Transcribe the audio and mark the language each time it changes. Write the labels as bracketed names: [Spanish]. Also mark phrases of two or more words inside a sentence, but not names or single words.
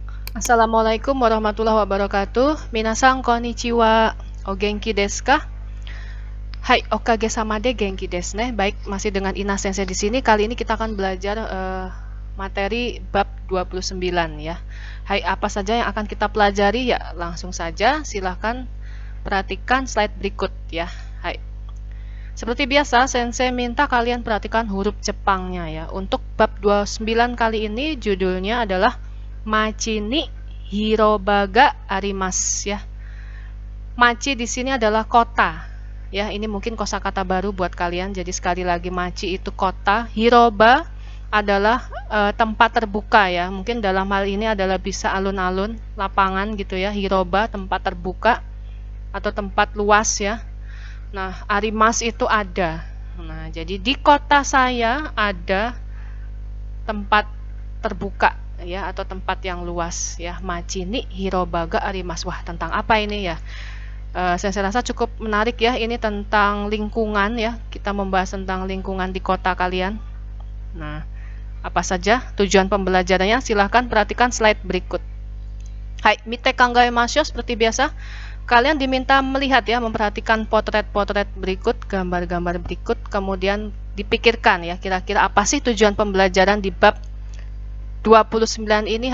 [Arabic] السلام عليكم ورحمة الله وبركاته. [Japanese] 皆さんこんにちは。お元気ですか？はい、おかげさまで元気ですね. [Indonesian] Baik, masih dengan Ina Sensei di sini. Kali ini kita akan belajar materi bab 29 ya. Hai, apa saja yang akan kita pelajari ya? Langsung saja, silahkan perhatikan slide berikut ya. Hai. Seperti biasa, Sensei minta kalian perhatikan huruf Jepangnya ya. Untuk bab 29 kali ini judulnya adalah [Japanese] 町に広場があります [Indonesian] ya. Machi di sini adalah kota. Ya, ini mungkin kosakata baru buat kalian. Jadi sekali lagi machi itu kota, hiroba adalah tempat terbuka ya. Mungkin dalam hal ini adalah bisa alun-alun, lapangan gitu ya. Hiroba tempat terbuka atau tempat luas ya. Nah, arimas itu ada. Nah, jadi di kota saya ada tempat terbuka ya atau tempat yang luas ya. [Japanese] 町に広場があります. [Indonesian] Wah, tentang apa ini ya? Saya rasa cukup menarik ya, ini tentang lingkungan ya, kita membahas tentang lingkungan di kota kalian. Nah, apa saja tujuan pembelajarannya? Silahkan perhatikan slide berikut. Hai, [Japanese] 見て考えましょう, [Indonesian] seperti biasa kalian diminta melihat ya, memperhatikan potret-potret berikut, gambar-gambar berikut, kemudian dipikirkan ya, kira-kira apa sih tujuan pembelajaran di bab 29 ini.